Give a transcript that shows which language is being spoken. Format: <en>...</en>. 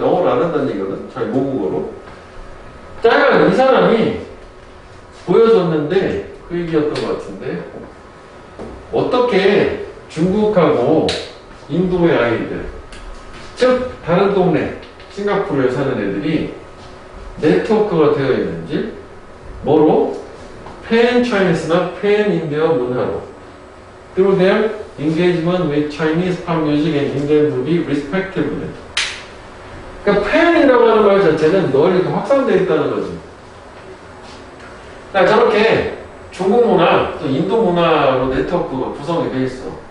<ko>영어를 안 한다는 얘기거든. 자기 모국어로. 짜가 이 사람이 보여줬는데 그 얘기였던 것 같은데 어떻게 중국하고 인도의 아이들, 즉 다른 동네 싱가포르에 사는 애들이 네트워크가 되어 있는지 뭐로? 팬 차이니스나 팬 인디어 문화로</ko> <en>through their engagement with Chinese pop music and Indian movie respectively.</en> <ko>그러니까 팬이라고 하는 말 자체는 널리 확산되어 있다는 거지. 그러니까 저렇게 중국 문화, 또 인도 문화로 네트워크가 구성이 되어 있어.</ko>